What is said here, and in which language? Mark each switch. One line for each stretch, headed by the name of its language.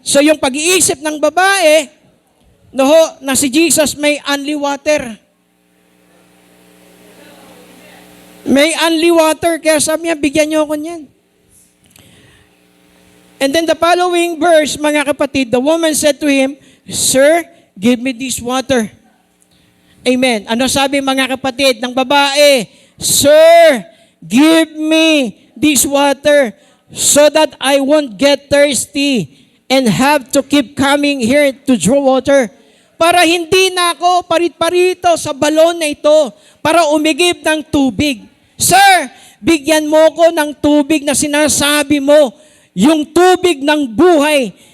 Filipino: So yung pag-iisip ng babae, na si Jesus may
English: only water. May only water,
Filipino: kaya sabi niya, bigyan niyo ako niyan.
English: And then the following verse,
Filipino: mga kapatid,
English: the woman said to him, Sir, give me this water. Amen.
Filipino: Ano sabi, mga kapatid ng babae?
English: Sir, give me this water so that I won't get thirsty and have to keep coming here to draw water.
Filipino: Para hindi na ako parit-parito sa balon na ito para umigib ng tubig. Sir, bigyan mo ko ng tubig na sinasabi mo, yung tubig ng buhay.